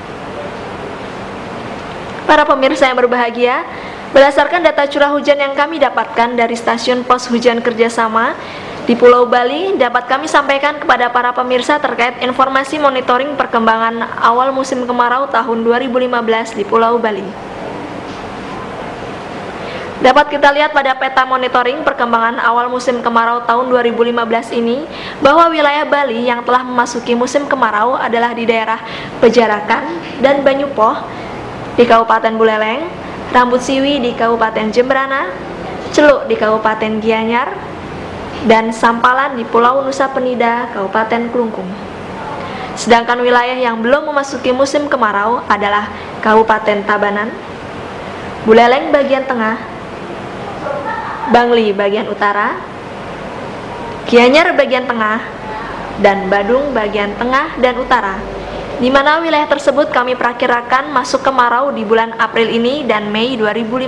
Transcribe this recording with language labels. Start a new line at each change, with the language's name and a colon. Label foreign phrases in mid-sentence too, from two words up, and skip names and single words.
Indonesian: Para pemirsa yang berbahagia, berdasarkan data curah hujan yang kami dapatkan dari stasiun pos hujan kerjasama di Pulau Bali, dapat kami sampaikan kepada para pemirsa terkait informasi monitoring perkembangan awal musim kemarau tahun 2015 di Pulau Bali. Dapat kita lihat pada peta monitoring perkembangan awal musim kemarau tahun 2015 ini, bahwa wilayah Bali yang telah memasuki musim kemarau adalah di daerah Pejarakan dan Banyupoh di Kabupaten Buleleng, Rambut Siwi di Kabupaten Jembrana, Celuk di Kabupaten Gianyar, dan Sampalan di Pulau Nusa Penida, Kabupaten Klungkung. Sedangkan wilayah yang belum memasuki musim kemarau adalah Kabupaten Tabanan, Buleleng bagian tengah, Bangli bagian utara, Gianyar bagian tengah, dan Badung bagian tengah dan utara, di mana wilayah tersebut kami perkirakan masuk kemarau di bulan April ini dan Mei 2015.